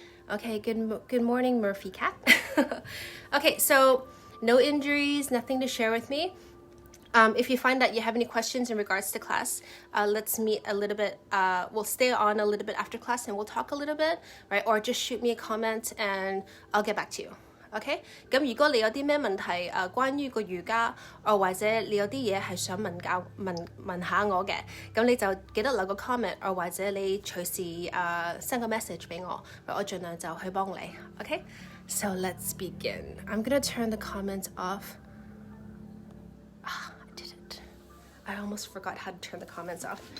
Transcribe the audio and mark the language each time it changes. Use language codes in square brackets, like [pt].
[en] Okay, good morning, Murphy Cat. Okay, so no injuries, nothing to share with me. If you find that you have any questions in regards to class, let's meet a little bit. We'll stay on a little bit after class and we'll talk a little bit, right? Or just shoot me a comment and I'll get back to you. [yue] OK， 咁如果你有啲咩問題關於個瑜伽，或者你有啲嘢係想問下我嘅，咁你就記得留個 comment，或者你隨時send 個 message 俾我，我盡量就去幫你。 [en] OK， so let's begin. I'm gonna turn the comments off. I didn't. I almost forgot how to turn the comments off.